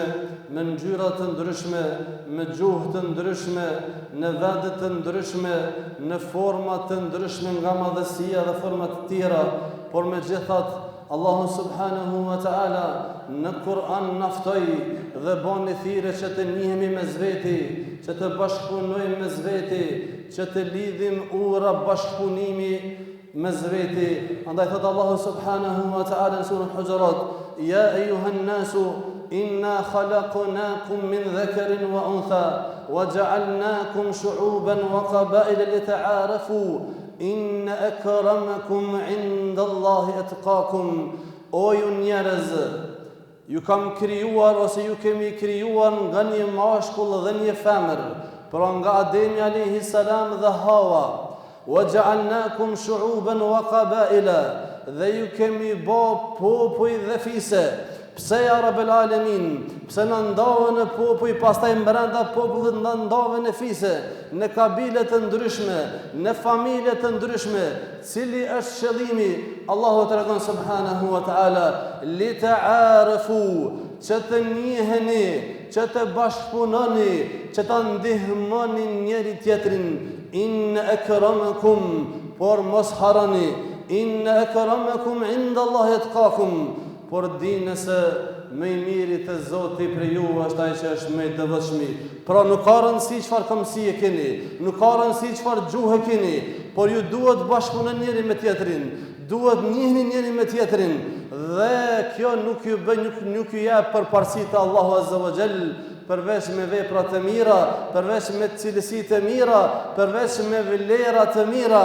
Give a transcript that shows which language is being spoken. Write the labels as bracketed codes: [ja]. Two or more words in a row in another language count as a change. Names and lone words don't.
[sq] në ngjyra të ndryshme, me gjuhë të ndryshme, në vende të ndryshme, në forma të ndryshme nga madhësia dhe forma të tjera, por megjithatë Allahu [ar] سبحانه وتعالى [sq] në Kur'an naftoi dhe bën thirrje që të njihemi mes veti, që të bashkëpunojmë mes veti, që të lidhim ura bashkëpunimi mes veti. Andaj thot Allahu [ar] سبحانه وتعالى [sq] në surën Hujurat: [ar] "يا أيها الناس إنا خلقناكم من ذكر وأنثى وجعلناكم شعوبا وقبائل لتعارفوا إن أكرمكم عند الله أتقاكم." [sq] O ju njerëz, ju kam krijuar ose ju kemi krijuar nga një mashkull dhe një femër, pra nga Ademi [ar] عليه السلام [sq] dhe Hawa. [ar] وجعلناكم شعوبا وقبائل, [sq] dhe ju kemi bë popuj dhe fise. [ar] Pse يا رب العالمين? [sq] Pse në ndave në popuj, pastaj mbrenda popullit në ndave në fise, në kabile të ndryshme, në familje të ndryshme. Cili është qëllimi? Allahu tregon [ar] سبحانه وتعالى: لتعارفوا, [sq] që të njiheni, që të bashkëpunoni, që të ndihmoni njëri tjetrin. [ar] إن أكرمكم, [sq] por mos harani. [ar] إن أكرمكم عند الله أتقاكم, [sq] por dini se më i miri te Zoti për ju është ai që është më i devotshëm. Pra nuk ka rëndësi çfarë këmësie keni, nuk ka rëndësi çfarë gjuhë keni, por ju duhet bashkëpunoni njëri me tjetrin, duhet njihni njëri me tjetrin, dhe kjo nuk ju bën, nuk ju jep përparësi te Allahu [ar] عز وجل, [sq] përveç me vepra të mira, përveç me cilësi të mira, përveç me vlera të mira.